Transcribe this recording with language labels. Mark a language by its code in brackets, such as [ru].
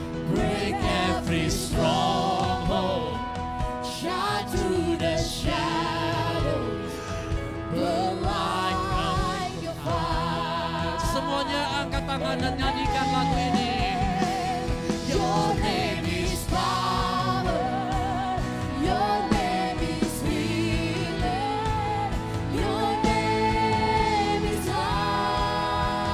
[en] Break every stronghold, shine through the shadows, burn like a fire. [id] Semuanya angkat tangan dan nyanyikan lagu ini. [en] Your name is power, your name is healing, your name is life.